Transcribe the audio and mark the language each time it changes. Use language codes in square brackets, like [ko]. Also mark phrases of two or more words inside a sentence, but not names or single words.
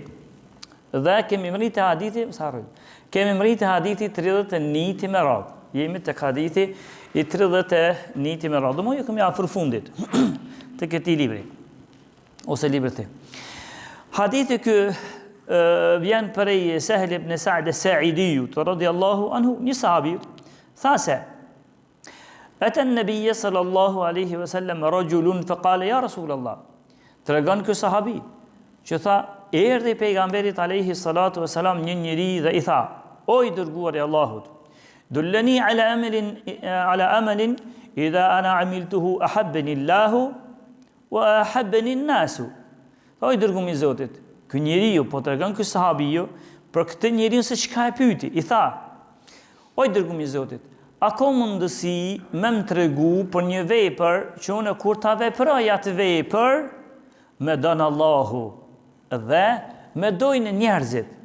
[sq] Dhe kemi mritë hadithi, kemi mritë hadithi 31 me radhë. Jemi të hadithi i 31 me radhë. Dhe ju kemi afër fundit të këtij libri ose libërthi. Hadithi ky vjen prej [ar] Sahel ibn Sa'd as-Sa'idi رضي الله عنه, [sq] një sahabi, tha se [ar] أتى النبي صلى الله عليه وسلم رجل فقال يا رسول الله. [sq] Tregon ky sahabi që tha, erdhi pejgamberit [ar] عليه الصلاة والسلام [sq] një njeri dhe i tha, o i dërguari i Allahut, [ar] دلني على عمل إذا أنا عملته أحبني الله وأحبني الناس. [sq] O i dërguari i Zotit, ky njeriu po tregon ky sahabiu për këtë njeriu se çka e pyeti. I tha, o i dërguari i Zotit, a ka mundësi me më tregu për një vepër që unë kur ta veproj atë vepër me don Allahu dhe me dojnë njerëzit.